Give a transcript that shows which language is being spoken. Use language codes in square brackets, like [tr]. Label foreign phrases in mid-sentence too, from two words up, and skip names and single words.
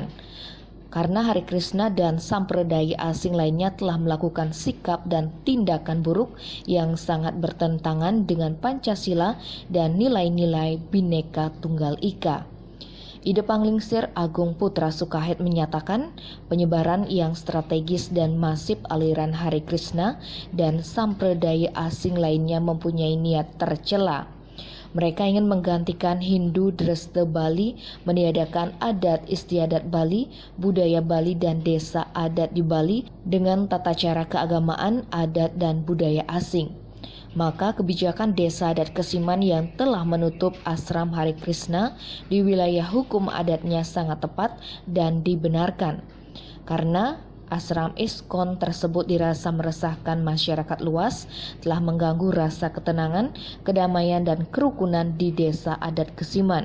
[id] Karena Hare Krishna dan sampradaya asing lainnya telah melakukan sikap dan tindakan buruk yang sangat bertentangan dengan Pancasila dan nilai-nilai Bhinneka Tunggal Ika. Ide Panglingsir Agung Putra Sukahet menyatakan penyebaran yang strategis dan masif aliran Hare Krishna dan sampradaya asing lainnya mempunyai niat tercela. Mereka ingin menggantikan Hindu Dresta Bali, meniadakan adat istiadat Bali, budaya Bali dan desa adat di Bali dengan tata cara keagamaan, adat dan budaya asing. Maka kebijakan Desa Adat Kesiman yang telah menutup Asram Hare Krishna di wilayah hukum adatnya sangat tepat dan dibenarkan. Karena Asram ISKCON tersebut dirasa meresahkan masyarakat luas, telah mengganggu rasa ketenangan, kedamaian dan kerukunan di Desa Adat Kesiman.